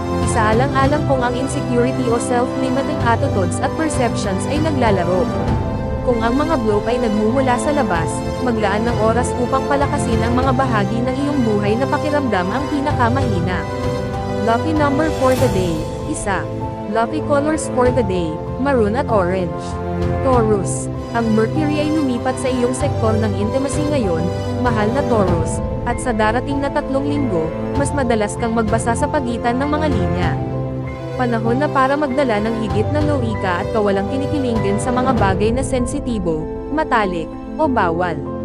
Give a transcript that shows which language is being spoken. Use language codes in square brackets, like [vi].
[tl] Isaalang-alang kung ang insecurity o self-limiting attitudes at perceptions ay naglalaro. Kung ang mga block ay nagmumula sa labas, maglaan ng oras upang palakasin ang mga bahagi ng iyong buhay na pakiramdam ang pinakamahina. [en] Lucky number for the day, 1. Lucky colors for the day, maroon at orange. [tl] Taurus, ang Mercury ay lumipat sa iyong sektor ng intimacy ngayon, mahal na Taurus, at sa darating na 3 linggo, mas madalas kang magbasa sa pagitan ng mga linya. Panahon na para magdala ng higit na lowika at kawalang kinikilingan sa mga bagay na sensitibo, matalik, o bawal.